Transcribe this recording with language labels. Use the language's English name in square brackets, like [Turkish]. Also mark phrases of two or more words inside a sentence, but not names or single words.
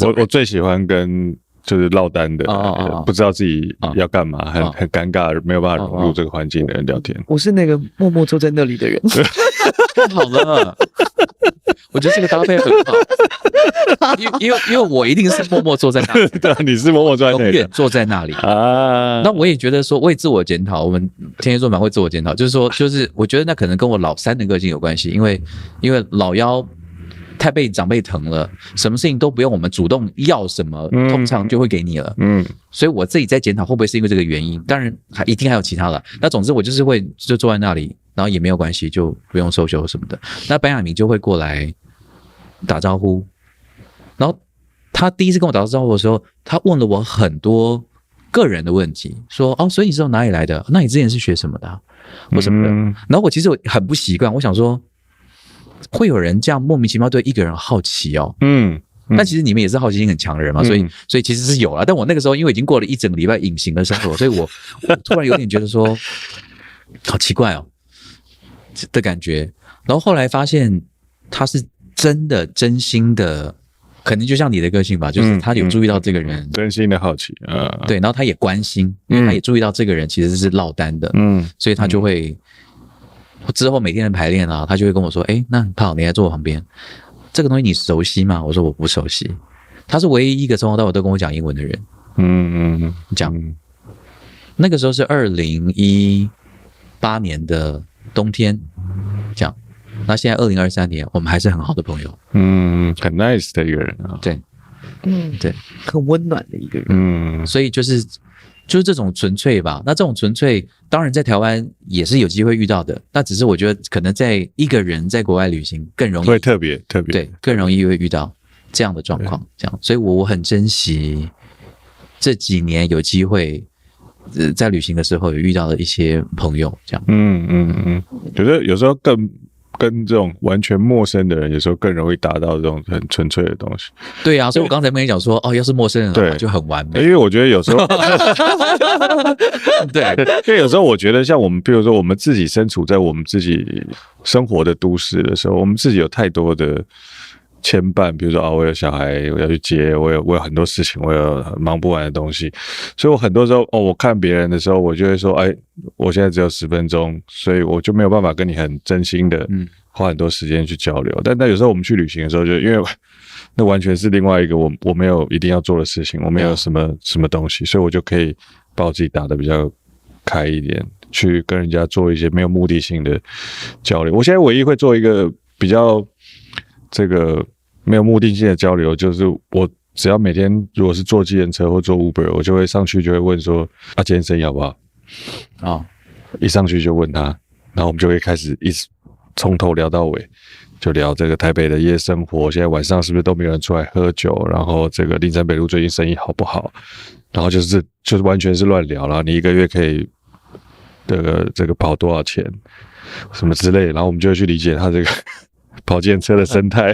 [Chinese] 我最喜歡跟就是落單的，不知道自己要幹嘛，很尷尬，沒有辦法融入這個環境的人聊天。我是那個默默坐在那裡的人。太好了，我覺得這個搭配很好。因為我一定是默默坐在那裡，對，你是默默坐在那裡，永遠坐在那裡啊。那我也覺得說，我也自我檢討，我們天蠍座蠻會自我檢討，就是說，就是我覺得那可能跟我老三的個性有關係，因為老幺太被長輩疼了，什麼事情都不用我們主動要什麼，通常就會給你了。所以我自己在檢討會不會是因為這個原因，當然一定還有其他的。那總之我就是會就坐在那裡，然後也沒有關係，就不用 social 什麼的。那班亞明就會過來打招呼，然後他第一次跟我打招呼的時候，他問了我很多個人的問題，說哦，所以你是從哪裡來的？那你之前是學什麼的？或什麼的？然後我其實很不習慣，我想說，會有人這樣莫名其妙對一個人好奇哦，但其實你們也是好奇心很強的人嘛，所以其實是有啦。但我那個時候因為已經過了一整個禮拜隱形的生活，所以我突然有點覺得說，好奇怪哦的感覺。然後後來發現他是真的真心的，可能就像你的個性吧，就是他有注意到這個人，真心的好奇对，然後他也關心，因為他也注意到這個人其實是落單的，所以他就會。之後每天的排練啊，他就會跟我說：“哎，那胖，你來坐我旁邊，這個東西你熟悉嗎？” 我說：“我不熟悉。” 他是唯一一個從頭到尾都跟我講英文的人。講。那個時候是2018年的冬天，講。那現在2023年，我們還是很好的朋友。很 nice 的一個人啊。對，對，很溫暖的一個人。所以就是這種純粹吧。那這種純粹，當然在台灣也是有機會遇到的。那只是我覺得，可能在一個人在國外旅行更容易，會特別對，更容易會遇到這樣的狀況。這樣，所以我很珍惜這幾年有機會在旅行的時候有遇到的一些朋友。這樣，覺得有時候跟這種完全陌生的人，有時候更容易達到這種很純粹的東西。對啊，所以我剛才跟你講說，哦，要是陌生人的話就很完美。因為我覺得有時候，對，因為有時候我覺得，像我們，比如說我們自己身處在我們自己生活的都市的時候，我們自己有太多的牽绊，比如說我有小孩，我要去接，我有很多事情，我有忙不完的東西，所以我很多時候我看別人的時候，我就會說，哎，我現在只有10分鐘，所以我就沒有辦法跟你很真心的花很多時間去交流。但有時候我們去旅行的時候，就因為那完全是另外一個我沒有一定要做的事情，我沒有什麼東西，所以我就可以把我自己打得比較開一點，去跟人家做一些沒有目的性的交流。我現在唯一會做一個比較這個沒有目的性的交流，就是我只要每天如果是坐計程車或坐 Uber，我就會上去就會問說，今天生意好不好？一上去就問他，然後我們就會開始一直從頭聊到尾，就聊這個台北的夜生活，現在晚上是不是都沒有人出來喝酒？然後這個林森北路最近生意好不好？然後就是完全是亂聊，然後你一個月可以這個跑多少錢，什麼之類的，然後我們就會去理解他這個跑計程車的生態。